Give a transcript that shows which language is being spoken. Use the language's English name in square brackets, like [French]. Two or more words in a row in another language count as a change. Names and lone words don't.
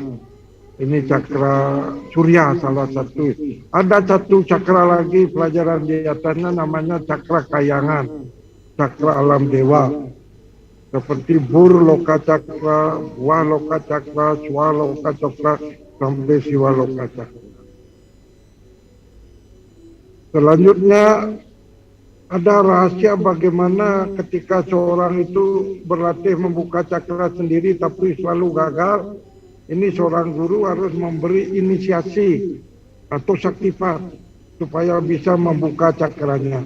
[Indonesian] Ini cakra surya salah satu. Ada satu cakra lagi pelajaran di atasnya namanya cakra kayangan, cakra alam dewa. Seperti bur loka cakra, wa loka cakra, swa loka cakra, sampai siwa loka cakra. Selanjutnya ada rahasia bagaimana ketika seorang itu berlatih membuka cakra sendiri tapi selalu gagal. Ini seorang guru harus memberi inisiasi atau saktipat supaya bisa membuka cakranya.